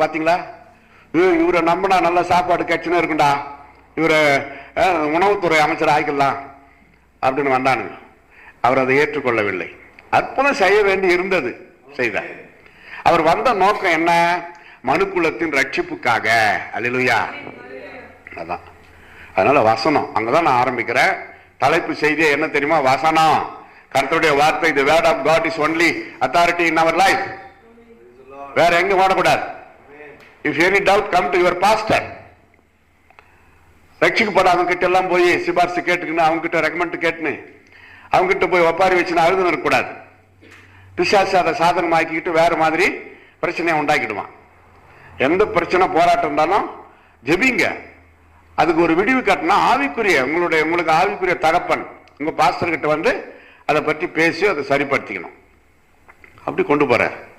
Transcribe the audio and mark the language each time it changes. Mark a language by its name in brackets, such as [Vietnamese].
[Tamil] பாத்தீங்களா, இவரை நம்பினா நல்ல சாப்பாடு கட்சினா இருக்குண்டா, இவரை உணவுத்துறை அமைச்சர் ஆகிக்கலாம் அப்படின்னு வந்தானுங்க. அவர் அதை ஏற்றுக்கொள்ளவில்லை. அற்புதம் செய்ய வேண்டி இருந்தது, செய்தார். அவர் வந்த நோக்கம் என்ன? மனுக்குலத்தின் ரட்சிப்புக்காக. அல்லேலூயா. அதான். அதனால வசனம் அங்கதான் நான் ஆரம்பிக்கிறேன். தலைப்பு செய்தியே என்ன தெரியுமா? வசனம். கர்த்தருடைய வார்த்தை. [English] the word of God is only authority in our life. [Tamil] வேற எங்க ஓடக்கூடாது. [English] if any doubt come to your pastor. [Tamil] ரட்சிக்கப்படாதவங்க கிட்ட எல்லாம் போய் சிபாரிசு கேட்டுக்கின்னு, அவங்க கிட்ட ரெக்கமெண்ட் கேட்டுன்னு, அவங்க கிட்ட போய் ஒப்பாரி வச்சுன்னு அழுதுன்னு இருக்கக்கூடாது. பிசாசு அதை சாதனமாக்கிக்கிட்டு வேற மாதிரி பிரச்சனையை உண்டாக்கிடுவான். எந்த பிரச்சனை போராட்டம் இருந்தாலும் ஜெபிங்க. அதுக்கு ஒரு விடிவு கட்டினா ஆவிக்குரிய உங்களுக்கு ஆவிக்குரிய தகப்பன் உங்க பாஸ்டர் கிட்ட வந்து அதை பற்றி பேசி அதை சரிப்படுத்திக்கணும். அப்படி கொண்டு போறார்.